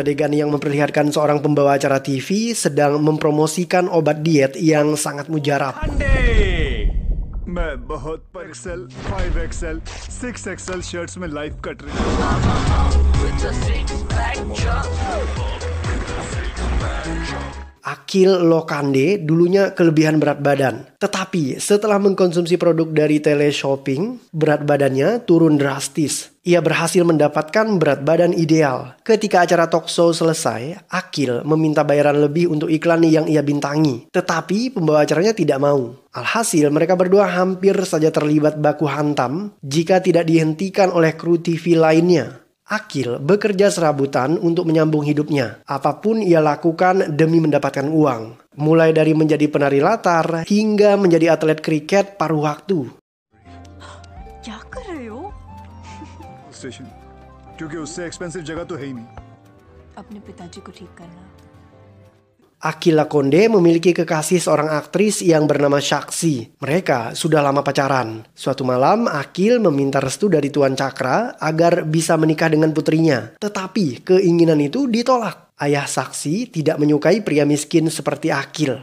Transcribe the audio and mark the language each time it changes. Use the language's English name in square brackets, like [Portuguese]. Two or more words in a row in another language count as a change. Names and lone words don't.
[Indonesian] adegan yang memperlihatkan seorang pembawa acara TV sedang mempromosikan obat diet yang sangat mujarab. [Hindi] मैं बहुत पर XL, 5XL, 6XL shirts में live कट रही हूँ। [Indonesian] Akhil Lokande dulunya kelebihan berat badan. Tetapi setelah mengkonsumsi produk dari teleshopping, berat badannya turun drastis. Ia berhasil mendapatkan berat badan ideal. Ketika acara [English] talk show [Indonesian] selesai, Akhil meminta bayaran lebih untuk iklan yang ia bintangi. Tetapi pembawa acaranya tidak mau. Alhasil mereka berdua hampir saja terlibat baku hantam jika tidak dihentikan oleh kru TV lainnya. Akhil bekerja serabutan untuk menyambung hidupnya. Apapun ia lakukan demi mendapatkan uang. Mulai dari menjadi penari latar hingga menjadi atlet kriket paruh waktu. [Hindi] क्या कर रहे हो? स्टेशन, क्योंकि उससे एक्सपेंसिव जगह तो है ही नहीं। अपने पिताजी को ठीक करना। [Indonesian] Akhil Lakonde memiliki kekasih seorang aktris yang bernama Shaksi. Mereka sudah lama pacaran. Suatu malam, Akhil meminta restu dari Tuan Cakra agar bisa menikah dengan putrinya. Tetapi keinginan itu ditolak. Ayah Saksi tidak menyukai pria miskin seperti Akhil.